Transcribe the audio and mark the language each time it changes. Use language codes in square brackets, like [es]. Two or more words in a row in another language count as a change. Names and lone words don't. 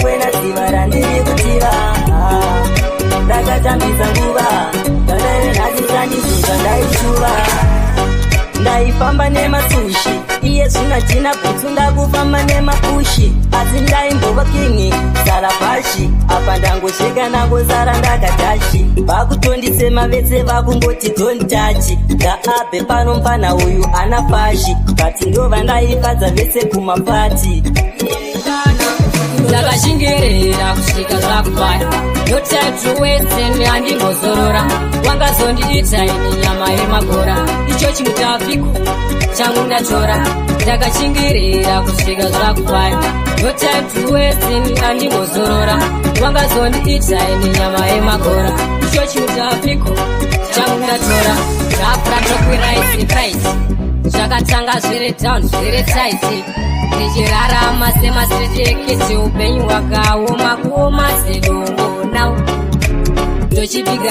[sn] kwenaziva randiri kutiva ndakatambisa nguva vaneve nasisandiso zvandaishuva ndaifamba nemasushi iye zvina china bhutsu ndakufamba nemapushi asi ndaimbova kingi sara pashi apa ndangosvika ndangosara ndakadhashi vakutondisema vese vakungoti [en] don't touch [sn] ndaabhe pano mfana uyu ana pashi bati ndova ndaifadza vese kumapati ndakashingerera kusvika zvakubaya [en] no time to waste [sn] handimbozorora wangazondiita ini nyama yemagora icho chimutapiko changu ndatora ndakashingerera kusvika zvakubaya [en] no time to waste [sn] handimbozorora wangazondiita ini nyama yemagora icho chimutapiko changu ndatora ndapuratokwiraisi price zvakatanga zviri down zviri tight ndichirarama semasetekete upenyu hwakaoma kuoma sedongo nau ndochipiga